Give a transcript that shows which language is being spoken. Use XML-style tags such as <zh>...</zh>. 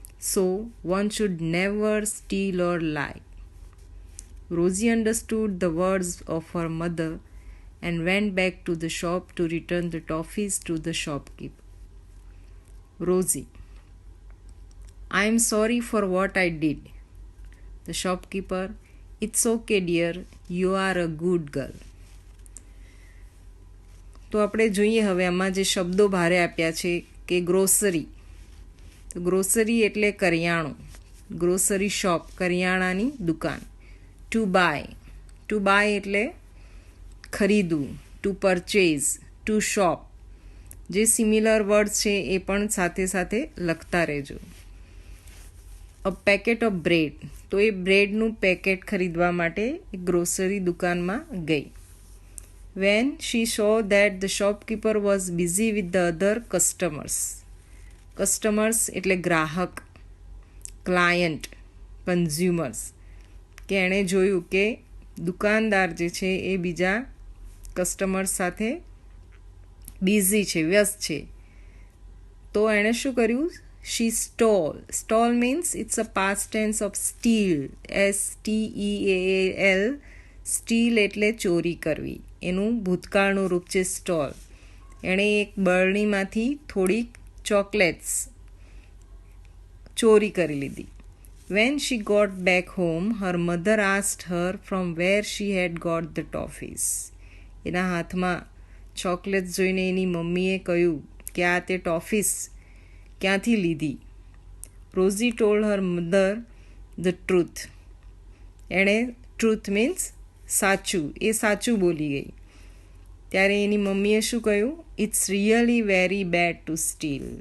<en>So one should never steal or lie." Rosie understood the words of her mother and went back to the shop to return the toffees to the shopkeeper. Rosie: "I am sorry for what I did." The shopkeeper: "It's okay dear, you are a good girl."</en> <gu>તો આપણે જોઈએ હવે આમાં જે શબ્દો ભારે આપ્યા છે કે ગ્રોસરી. તો ગ્રોસરી એટલે કરિયાણું. ગ્રોસરી શોપ, કરિયાણાની દુકાન.</gu> <en>To buy. To buy</en> <gu>એટલે ખરીદવું.</gu> <en>To purchase. To shop.</en> <gu>જે સિમિલર વર્ડ્સ છે એ પણ સાથે સાથે લખતા રહેજો.</gu> <en>A packet of bread.</en> <gu>તો એ બ્રેડનું પેકેટ ખરીદવા માટે ગ્રોસરી દુકાનમાં ગઈ.</gu> <en>When she saw that the shopkeeper was busy with the other customers.</en> <gu>Customers એટલે ગ્રાહક, ક્લાયન્ટ, કન્ઝ્યુમર્સ. કે એણે જોયું કે દુકાનદાર જે છે એ બીજા કસ્ટમર્સ સાથે બિઝી છે, વ્યસ્ત છે. તો એણે શું કર્યું?</gu> <en>She stole. Stole means it's a past tense of steal.</en> <gu>STEAL. Steel એટલે ચોરી કરવી. એનું ભૂતકાળનું રૂપ છે સ્ટોલ. એણે એક બરણીમાંથી થોડીક ચોકલેટ્સ ચોરી કરી લીધી.</gu> <en>When she got back home, her mother asked her from where she had got the toffees.</en> <gu>એના હાથમાં ચોકલેટ્સ જોઈને એની મમ્મીએ કહ્યું કે આ તે ટોફીસ ક્યાંથી લીધી.</gu> <en>Rosie told her mother the truth.</en> <gu>એણે ટ્રુથ મીન્સ સાચું, એ સાચું બોલી ગઈ. ત્યારે એની મમ્મીએ શું કહ્યું?</gu> <en>It's really very bad to steal.</en>